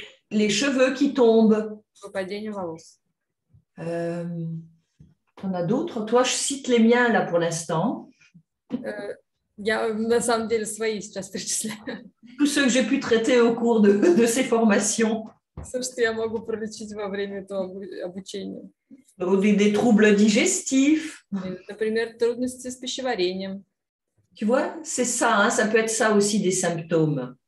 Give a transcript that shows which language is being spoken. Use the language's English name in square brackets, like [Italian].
[French] Les cheveux qui tombent. [Russian] Выпадение волос. [French] T'en as d'autres? Toi, je cite les miens là pour l'instant. [Russian] Я на самом деле свои сейчас перечисляю. [French] Tous ceux que j'ai pu traiter au cours de ces formations. [Russian] Все, что я могу пролечить во время этого обучения. [French] Des troubles digestifs. [Russian] Например, трудности с пищеварением. [French] Tu vois, c'est ça, hein, ça peut être ça aussi des symptômes.